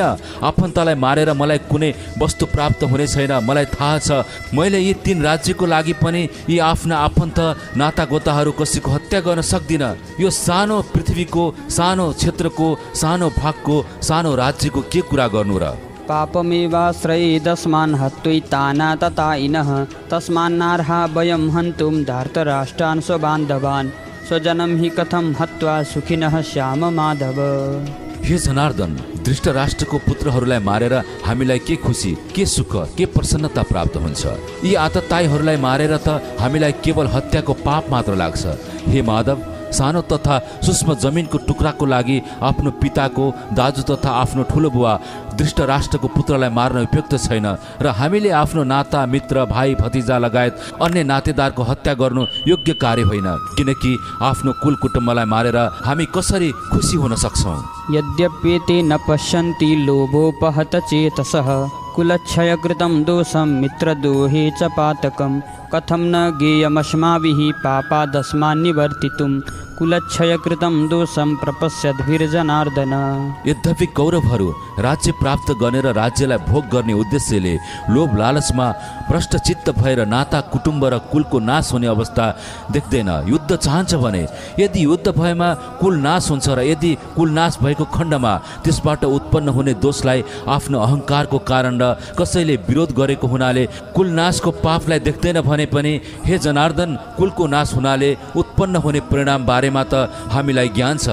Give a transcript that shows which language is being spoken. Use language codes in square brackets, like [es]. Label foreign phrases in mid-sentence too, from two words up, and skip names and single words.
[ne] आफन्तलाई मारेर मलाई कुनै वस्तु प्राप्त हुने छैन। मलाई थाहा छ मैले यी तीन राज्यको लागि पनि यी आफ्ना आफन्त नातागोताहरू कसैको हत्या गर्न सक्दिनँ। यो सानो पृथ्वीको, सानो क्षेत्रको, सानो भागको, सानो राज्यको के कुरा गर्नु र? [sa] पापमेवाश्रयेदस्मान् हत्वैताना तथा इनः तस्मान्नार्हा वयं हन्तुं धार्तराष्ट्रान् स्वबान्धवान् स्वजनं हि कथं हत्वा सुखिनः श्याम माधव। [ne] हे जनार्दन, धृष्टराष्ट्रको पुत्रहरूलाई मारेर हामीलाई के खुसी, के सुख, के प्रसन्नता प्राप्त हुन्छ? यी आतताईहरूलाई मारेर त हामीलाई केवल हत्याको पाप मात्र लाग्छ। हे माधव, सानो तथा सूक्ष्म जमिनको टुक्राको लागि आफ्नो पिताको, दाजु तथा आफ्नो ठुलो बुवा धृष्टराष्ट्रको पुत्रलाई मार्न उपयुक्त छैन र हामीले आफ्नो नाता, मित्र, भाइ, भतिजा लगायत अन्य नातेदारको हत्या गर्नु योग्य कार्य होइन, किनकि आफ्नो कुल कुटुम्बलाई मारेर हामी कसरी खुसी हुन सक्छौँ? [sa] यद्यप्येते न पश्यन्ति लोभोपहत चेतसः कुलक्षयकृतं दोषं मित्रद्रोहे च पातकं कथं न ज्ञेयमस्माभिः पापादस्मान् निवर्तितुं कुलक्षयकृतं दोषं प्रपश्यद्भिर्जनार्दन। [ne] यद्यपि कौरवहरू राज्य प्राप्त गर्ने र राज्यलाई भोग गर्ने उद्देश्यले लोभ लालचमा भ्रष्टचित्त भएर नाता, कुटुम्ब र कुलको नाश हुने अवस्था देख्दैन। युद्ध चाहन्छ भने यदि युद्ध भएमा कुल नाश हुन्छ र यदि कुल नाश भएको खण्डमा त्यसबाट उत्पन्न हुने दोषलाई आफ्नो अहङ्कारको कारण र कसैले विरोध गरेको हुनाले कुल नाशको पापलाई देख्दैन भने पनि हे जनार्दन, कुलको नाश हुनाले उत्पन्न हुने परिणाम बारेमा त हामीलाई ज्ञान छ।